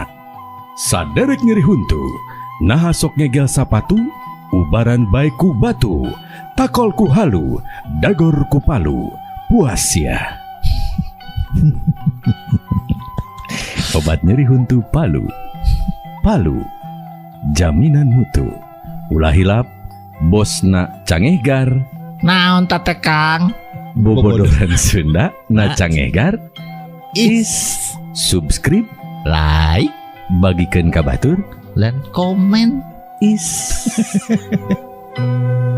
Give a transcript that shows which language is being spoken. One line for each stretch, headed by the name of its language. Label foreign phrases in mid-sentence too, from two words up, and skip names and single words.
Sundanese: Saderek nyeri huntu, naha sok ngegel sapatu, ubaran bae ku batu, takol ku halu, dagor ku palu, puas ya. obat nyeri huntu Palu. Palu, jaminan mutu. Ulah hilap, bosna Cangegar, Naon tate Kang? bobodoran Sunda na Cangegar. Is subscribe, Like bagikeun ka batur.
Indonesian: dan komen. Is